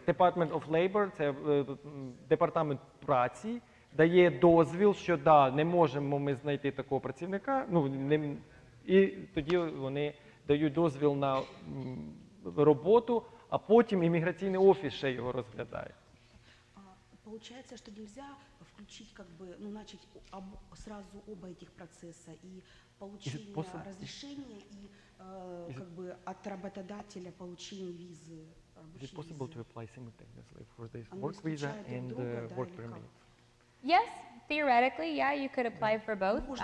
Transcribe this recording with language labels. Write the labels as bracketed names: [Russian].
[Ukrainian] Department of Labor, це департамент праці, дає дозвіл, що да, не можемо ми знайти такого працівника, і тоді вони дають дозвіл на роботу, а потім імміграційний офіс ще його розглядає. [Russian] Получается, что нельзя включить, как бы, ну, начать сразу оба этих процесса, и получение разрешения, и как бы от работодателя получение визы. [English] Is it possible to apply simultaneously for this work visa and work permit? Yes, theoretically, yeah, you could apply for both.